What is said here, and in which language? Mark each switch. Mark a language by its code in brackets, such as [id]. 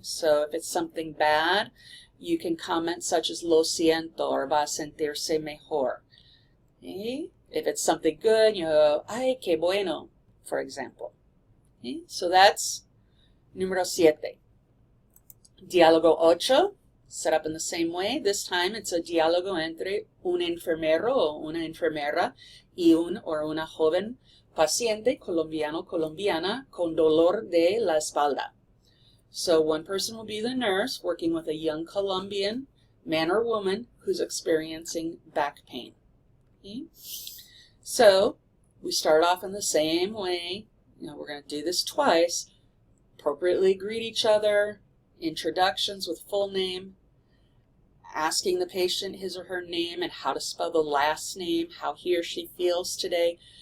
[en] So if it's something bad, you can comment such as [es] lo siento [en] or [es] va a sentirse mejor. [en] Okay? If it's something good, [es] ay, qué bueno, [en] for example. Okay? So that's número 7. Diálogo 8, set up in the same way. This time it's a [es] diálogo entre un enfermero o una enfermera y un or una joven paciente colombiana con dolor de la espalda. [en] So one person will be the nurse working with a young Colombian man or woman who's experiencing back pain. Okay? So we start off in the same way. We're going to do this twice. Appropriately greet each other, introductions with full name, asking the patient his or her name and how to spell the last name, how he or she feels today.